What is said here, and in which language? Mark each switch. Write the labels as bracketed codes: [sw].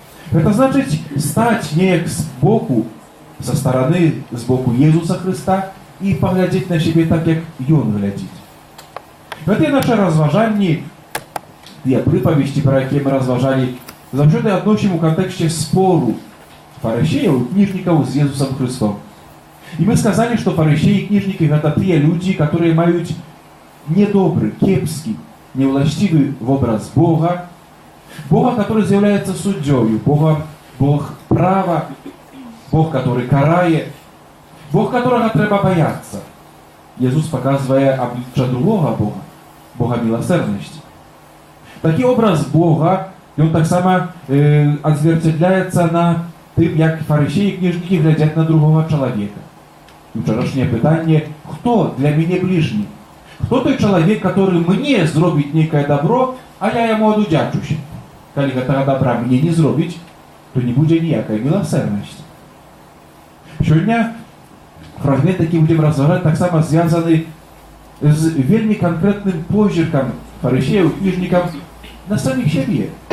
[be] Гэта значыць стаць неяк збоку, са стараны збоку Езуса Хрыста і паглядзець на сябе так, як ён глядзіць. Гэтыя нашы разважанні, тыя прыпавесці, пра якія мы разважалі, заўсёды адносім у кантэксце спору фарысеяў і кніжнікаў з Езусам Хрыстом. [ru] И мы сказали, что фарисеи и книжники — это те люди, которые имеют недобрый, кепский, невластивый образ Бога, Бога, который является судьей, Бог права, Бог, который карает, Бог, которого треба бояться. Иисус показывает обличие другого Бога, Бога милосердности. Такий образ Бога, он так само отзеркаляется на тем, как фарисеи и книжники глядят на другого человека. И вчерашнее питание: кто для меня ближний? Кто той человек, который мне сделает некое добро, а я ему одудячусь? [be] калі гэтага добра мне не зробіць, то не будзе ніякай міласэрнасці. Сёння фрагмент, які будзем разважаць, таксама звязаны з вельмі канкрэтным позіркам фарысеяў, кніжнікаў на самих сябе.